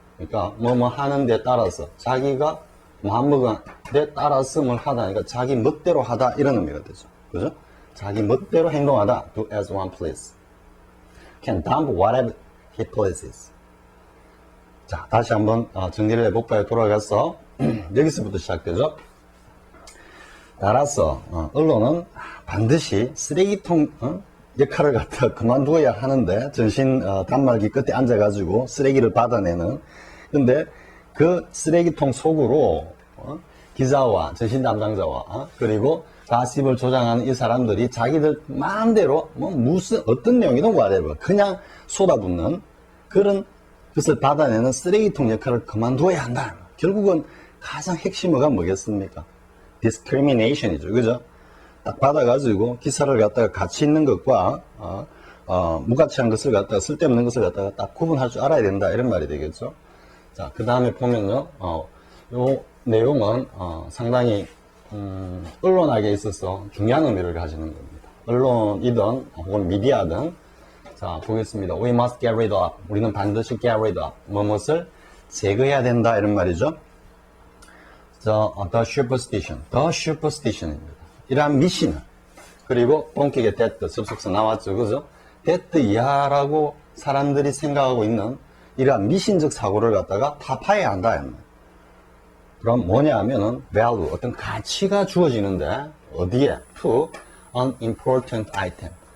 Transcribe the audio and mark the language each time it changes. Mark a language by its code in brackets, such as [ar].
[ko] 그러니까 뭐뭐 하는 데 따라서 자기가 마음먹은 데 따라서 뭘 하다니까 자기 멋대로 하다 이런 의미가 되죠. 그죠? 자기 멋대로 행동하다. [en] do as one please. can dump whatever he pleases. [ko] 자, 다시 한번 정리를 해볼까요? 돌아가서 여기서부터 시작되죠. 따라서 언론은 반드시 쓰레기통 역할을 갖다 그만두어야 하는데, 전신 단말기 끝에 앉아가지고 쓰레기를 받아내는. 근데 그 쓰레기통 속으로 기자와 전신 담당자와 그리고 가십을 조장하는 이 사람들이 자기들 마음대로 뭐 무슨 어떤 내용이든 whatever 그냥 쏟아붓는 그런 것을 받아내는 쓰레기통 역할을 그만두어야 한다. 결국은 가장 핵심어가 뭐겠습니까? discrimination이죠. 그죠? 딱 받아가지고 기사를 갖다가 가치 있는 것과 무가치한 것을 갖다가 쓸데없는 것을 갖다가 딱 구분할 줄 알아야 된다. 이런 말이 되겠죠. 자, 그 다음에 보면요. 요 내용은 상당히 언론학에 있어서 중요한 의미를 가지는 겁니다. 언론이든 혹은 미디어든. 자, 보겠습니다. [en] We must get rid of. [ko] 우리는 반드시 [en] get rid of. [ko] 무엇을 제거해야 된다. 이런 말이죠. [en] The superstition. The superstition입니다. [ko] 이러한 미신을. 그리고 본격의 that 접속사 나왔죠. 그죠? that 이하라고 사람들이 생각하고 있는 이러한 미신적 사고를 갖다가 타파해야 한다. 그럼 뭐냐 하면은 value, 어떤 가치가 주어지는데 어디에? [en] to an important item.